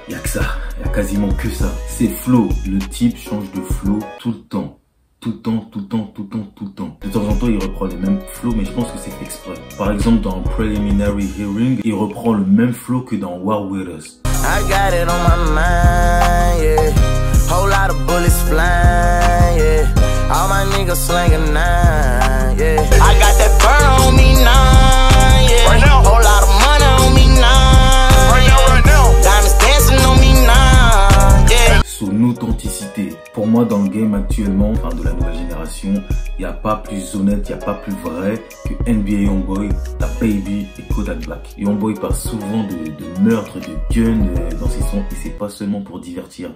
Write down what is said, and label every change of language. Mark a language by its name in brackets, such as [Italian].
[French] Il n'y a que ça, il n'y a quasiment que ça. C'est flow, le type change de flow tout le temps. Tout le temps. De temps en temps, il reprend les mêmes flows, mais je pense que c'est fait exprès. Par exemple, dans Preliminary Hearing, il reprend le même flow que dans War With Us. [English] I got it on my mind, yeah. Whole lot of bullets flying, yeah. All my niggas slanging nine, yeah. I got that burn on me now, yeah. Right now. Whole lot of money on me now, right now. Diamonds dancing on me now, yeah. [French] Son authenticité. Pour moi, dans le game actuellement, enfin de la nouvelle génération, génération. Il n'y a pas plus honnête, il n'y a pas plus vrai que NBA Youngboy, Da Baby et Kodak Black. Youngboy parle souvent de meurtres, de guns dans ses sons et c'est pas seulement pour divertir.